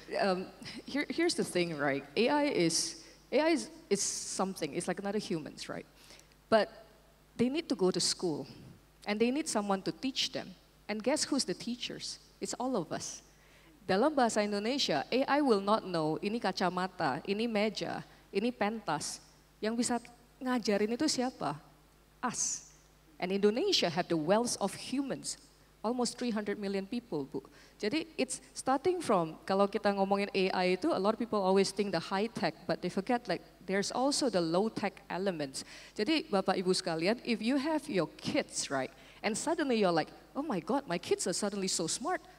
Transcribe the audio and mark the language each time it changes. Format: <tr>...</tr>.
<en>So, here's the thing, right? AI is something. It's like another humans, right? But they need to go to school, and they need someone to teach them. And guess who's the teachers? It's all of us.</en> <id>Dalam bahasa Indonesia, AI</id> <en>will not know</en> <id>ini kacamata, ini meja, ini pentas. Yang bisa ngajarin itu siapa? Us.</id> <en>And Indonesia have the wealth of humans, almost 300 million people, Bu. Jadi it's starting from,</en> <id>kalau kita ngomongin AI itu,</id> <en>a lot of people always think the high tech, but they forget like there's also the low tech elements.</en> <id>Jadi Bapak Ibu sekalian,</id> <en>if you have your kids, right, and suddenly you're like, oh my God, my kids are suddenly so smart.</en>